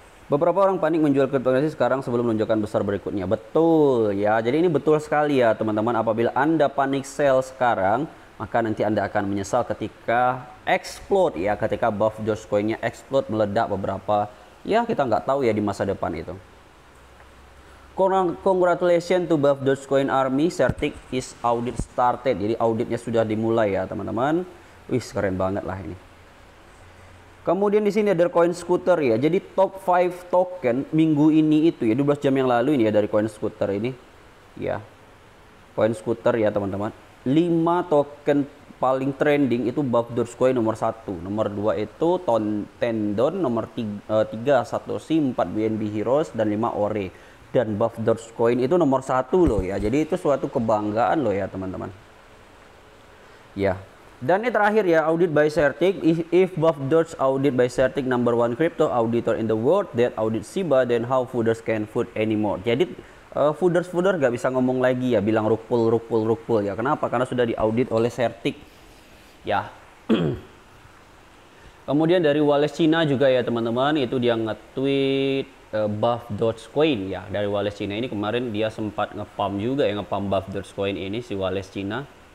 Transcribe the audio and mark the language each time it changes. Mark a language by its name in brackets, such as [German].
[Indonesian] Beberapa orang panik menjual cryptocurrency sekarang sebelum lonjakan besar berikutnya. Betul ya, jadi ini betul sekali ya teman-teman. Apabila Anda panik sell sekarang, maka nanti Anda akan menyesal ketika explode ya, ketika Buff Dogecoin-nya explode, meledak beberapa, ya kita nggak tahu ya di masa depan itu. [English] Congratulations to Buff Dogecoin Army, Certik is audit started. [Indonesian] Jadi auditnya sudah dimulai ya teman-teman. Wih, keren banget lah ini. Kemudian di sini ada Coin Scooter ya. Jadi top 5 token minggu ini itu ya, 12 jam yang lalu ini ya, dari Coin Scooter ini. Ya. Coin Scooter ya teman-teman. 5 token paling trending itu Buff Dogecoin nomor 1. Nomor 2 itu Tendon, nomor 3 Satoshi, 4 BNB Heroes dan 5 Ore. Dan Buff Dogecoin itu nomor 1 loh ya. Jadi itu suatu kebanggaan loh ya teman-teman. Ya. Dan ini terakhir ya, audit by Certik. [English] If Buff Doge audit by Certik number 1 crypto auditor in the world that audit SIBA, then how Fooders can food anymore. [Indonesian] Jadi Fooders gak bisa ngomong lagi ya, bilang rupul ya. Kenapa? Karena sudah diaudit oleh Certik. Ya. Kemudian dari Wallace Cina juga ya teman-teman, itu dia nge-tweet Buff Dogecoin ya, dari Wallace Cina ini. Kemarin dia sempat ngepump juga ya, ngepump Buff Dogecoin ini si Wallace Cina.